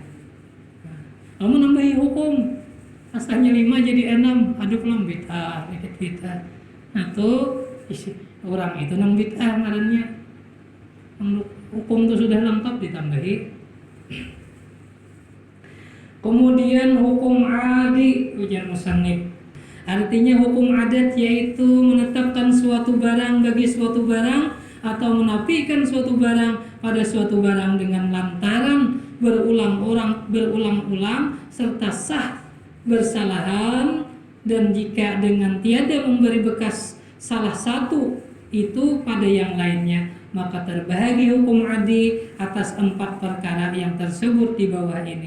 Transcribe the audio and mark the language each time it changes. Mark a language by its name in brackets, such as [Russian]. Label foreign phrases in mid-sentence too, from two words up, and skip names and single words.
[Banjar] Kamu nambahi hukum, asalnya 5 jadi 6, aduk lah bid'ah, dikit bid'ah. Nah tuh orang itu nang bid'ah ngarannya. Hukum itu sudah lengkap ditambahi Kemudian hukum adi, ujar musannif. [Malay] Artinya hukum adat yaitu menetapkan suatu barang bagi suatu barang atau menafikan suatu barang pada suatu barang dengan lantaran berulang-ulang serta sah bersalahan, dan jika dengan tiada memberi bekas salah satu itu pada yang lainnya, maka terbahagi hukum adi atas 4 perkara yang tersebut di bawah ini.